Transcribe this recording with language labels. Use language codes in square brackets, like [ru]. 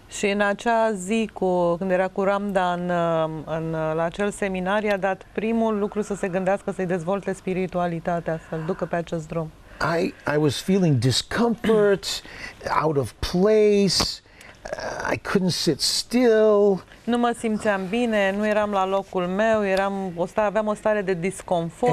[ro] Și în acea zi, când era cu Ramda la acel seminar, i-a dat primul lucru să se gândească să-i dezvolte spiritualitatea, să-l ducă pe acest drum. [en] I was feeling discomfort, out of place. I couldn't sit still. [ro] Nu mă simțeam bine, nu eram la locul meu, aveam o stare de disconfort.